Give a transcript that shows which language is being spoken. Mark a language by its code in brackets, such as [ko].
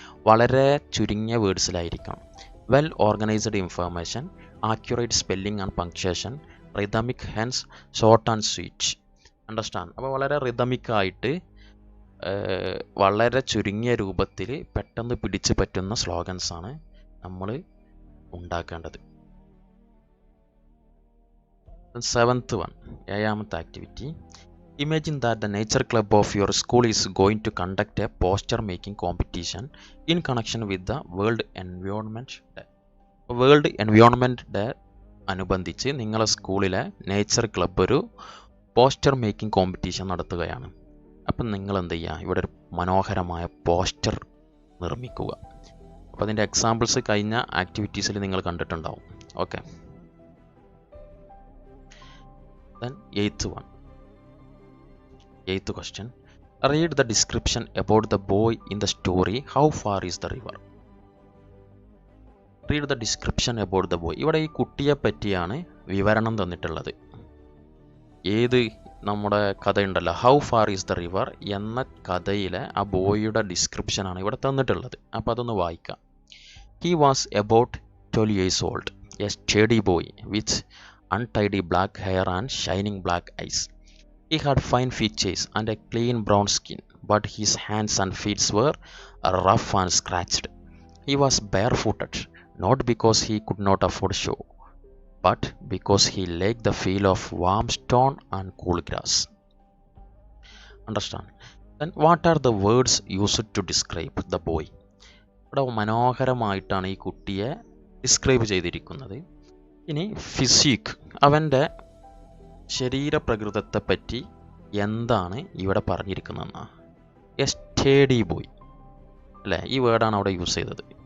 [ml] വളരെ ചുരുങ്ങിയ വേർഡ്സിലായിരിക്കണം. [en] Well organised information, accurate spelling and punctuation, rhythmic, hence short and sweet. Understand? [ml] അപ്പോൾ വളരെ റിതമിക്കായിട്ട് വളരെ ചുരുങ്ങിയ രൂപത്തിൽ പെട്ടെന്ന് പിടിച്ച് പറ്റുന്ന സ്ലോഗൻസാണ് നമ്മൾ ഉണ്ടാക്കേണ്ടത്. [en] 7th one, [ml] ഏഴാമത്തെ activity. [en] Imagine that the nature club of your school is going to conduct a poster making competition in connection with the World Environment Day. [ml] World Environment Day അനുബന്ധിച്ച് നിങ്ങളുടെ സ്കൂളിലെ നേച്ചർ ക്ലബ്ബ് ഒരു poster making competition നടത്തുകയാണ്. അപ്പം നിങ്ങൾ എന്ത് ചെയ്യുക? ഇവിടെ ഒരു മനോഹരമായ പോസ്റ്റർ നിർമ്മിക്കുക. അപ്പോൾ അതിൻ്റെ എക്സാമ്പിൾസ് കഴിഞ്ഞ ആക്ടിവിറ്റീസിൽ നിങ്ങൾ കണ്ടിട്ടുണ്ടാവും. Okay. [en] Then 8th one. 8th question. Read the description about the boy in the story. How far is the river? Read the description about the boy. [ml] ഇവിടെ ഈ കുട്ടിയെ പറ്റിയാണ് വിവരണം തന്നിട്ടുള്ളത്. ഏത് നമ്മുടെ കഥയുണ്ടല്ലോ, how far is the river എന്ന കഥയിലെ ആ ബോയിയുടെ ഡിസ്ക്രിപ്ഷനാണ് ഇവിടെ തന്നിട്ടുള്ളത്. അപ്പോൾ അതൊന്ന് വായിക്കാം. [en] He was about 12 years old, a sturdy boy with untidy black hair and shining black eyes. He had fine features and a clean brown skin, but his hands and feet were rough and scratched. He was barefooted, not because he could not afford shoe, but because he liked the feel of warm stone and cool grass. Understand? Then what are the words used to describe the boy? [ml] ഇവിടെ മനോഹരമായിട്ടാണ് ഈ കുട്ടിയെ describe ചെയ്തിരിക്കുന്നത്. ഇനി physique, അവൻ്റെ ശരീരപ്രകൃതത്തെ പറ്റി എന്താണ് ഇവിടെ പറഞ്ഞിരിക്കുന്നതെന്നാ? [en] a steady boy, [ml] അല്ലേ? ഈ വേർഡാണ് അവിടെ യൂസ് ചെയ്തത്.